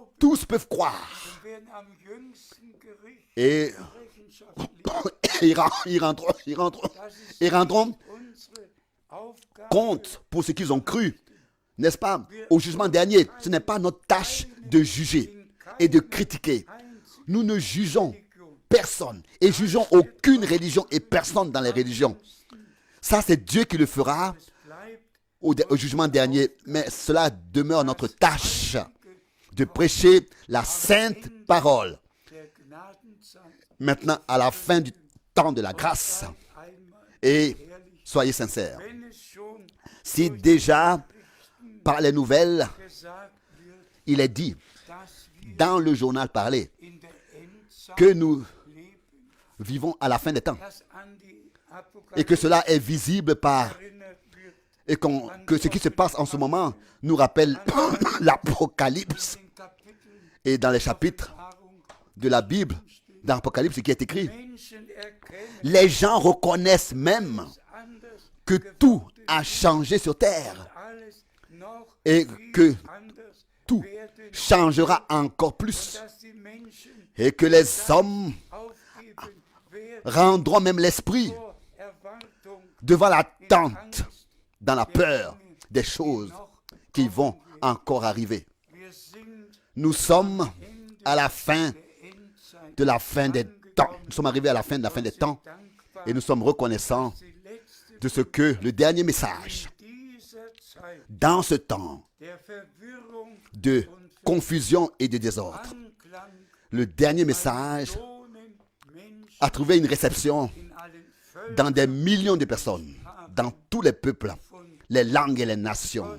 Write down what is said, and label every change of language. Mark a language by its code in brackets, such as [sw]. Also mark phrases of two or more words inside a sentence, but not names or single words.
[fr] Tous peuvent croire. [de] wir werden am jüngsten Gericht [fr] Et [de] Rechenschaft legen. [fr] ils rendront [de] Unsere Aufgabe, [fr] compte pour ce qu'ils ont cru. N'est-ce pas? Au jugement dernier, ce n'est pas notre tâche de juger et de critiquer. Nous ne jugeons personne et jugeons aucune religion et personne dans les religions. Ça, c'est Dieu qui le fera [de] bleibt [fr] au jugement dernier. Mais cela demeure notre tâche de prêcher la sainte parole. [de] der Gnadenzeit [fr] Maintenant, à la fin du temps de la grâce. [de] einmal, [fr] Et soyez sincères. [de] wenn es schon [fr] Si déjà, par les nouvelles, [de] gesagt wird, [fr] il est dit [de] dass wir [fr] dans le journal parlé [de] in der Endzeit [fr] que nous [de] leben, [fr] vivons à la fin des temps [de] dass an die [fr] et que cela est visible par [de] erinnert wird, [fr] et que ce qui se passe en ce moment nous rappelle l'Apocalypse [de] den Kapiteln [fr] et dans les chapitres [de] Wahrung [fr] de la Bible, dans l'Apocalypse, ce qui est écrit, [de] Menschen erkennen, [fr] les gens reconnaissent même [de] anders [fr] que tout a changé sur terre [de] alles noch [fr] et [de] viel [fr] que [de] anders [fr] tout [de] werden, [fr] changera encore plus [de] dass die Menschen [fr] et que les hommes [de] aufgeben werden [fr] rendront même l'esprit [de] vor Erwartung [fr] devant l'attente, dans la peur des choses qui vont encore arriver. [de] wir sind [fr] Nous sommes à la fin [de] der Endzeit [fr] de la fin des temps. Nous sommes arrivés à la fin de la fin des temps et nous sommes reconnaissants de ce que le dernier message, dans ce temps de confusion et de désordre, le dernier message a trouvé une réception dans des millions de personnes, dans tous les peuples, les langues et les nations.